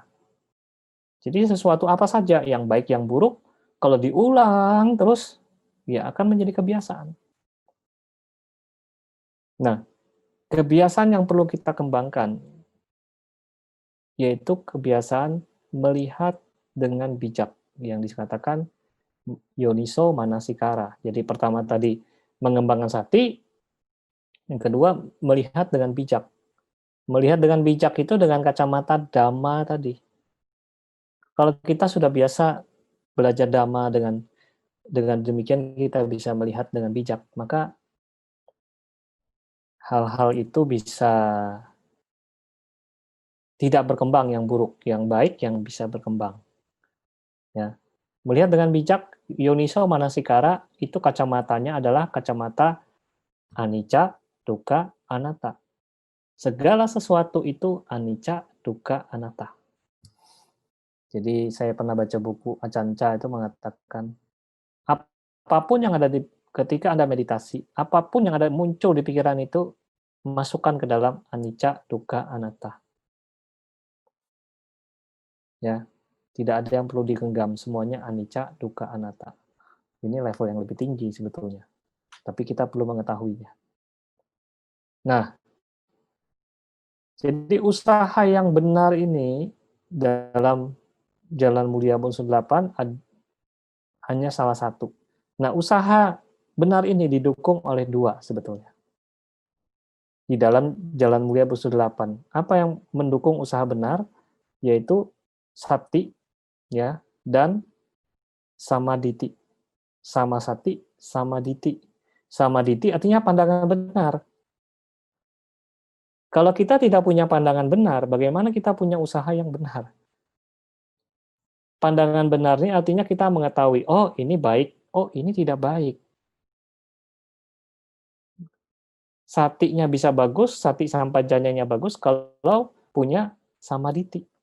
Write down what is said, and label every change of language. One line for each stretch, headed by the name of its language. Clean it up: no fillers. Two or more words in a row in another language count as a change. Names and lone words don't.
Indonesian: Jadi sesuatu apa saja, yang baik yang buruk, kalau diulang terus, ya akan menjadi kebiasaan. Nah, kebiasaan yang perlu kita kembangkan, yaitu kebiasaan melihat dengan bijak, yang dikatakan
Pali: yoniso manasikara.
Indonesian: Jadi pertama tadi mengembangkan sati, yang kedua melihat dengan bijak. Melihat dengan bijak itu dengan kacamata dhamma tadi. Kalau kita sudah biasa belajar dhamma dengan demikian kita bisa melihat dengan bijak, maka hal-hal itu bisa tidak berkembang yang buruk, yang baik yang bisa berkembang. Ya. Melihat dengan bijak,
Pali: yoniso manasikara
Indonesian: itu kacamatanya adalah kacamata
Pali: anicca, dukkha, anatta.
Indonesian: Segala sesuatu itu
Pali: anicca, dukkha, anatta.
Indonesian: Jadi saya pernah baca buku Acanca itu mengatakan apapun yang ada ketika Anda meditasi, apapun yang ada muncul di pikiran itu masukkan ke dalam
Pali: anicca, dukkha, anatta.
Indonesian: Ya, tidak ada yang perlu digenggam, semuanya
Pali: anicca, dukkha, anatta.
Indonesian: Ini level yang lebih tinggi sebetulnya. Tapi kita perlu mengetahuinya. Nah, jadi usaha yang benar ini dalam Jalan Mulia Unsur 8 hanya salah satu. Nah, usaha benar ini didukung oleh dua sebetulnya. Di dalam Jalan Mulia Unsur 8, apa yang mendukung usaha benar? Yaitu sati, ya, dan samaditi.
Pali: Sama sati, samaditi.
Indonesian: Samaditi artinya pandangan benar. Kalau kita tidak punya pandangan benar, bagaimana kita punya usaha yang benar? pandangan benar ini artinya kita mengetahui, oh ini baik, oh ini tidak baik. Satinya bisa bagus,
Pali: sati sampajanyanya
Indonesian: bagus kalau punya samaditi.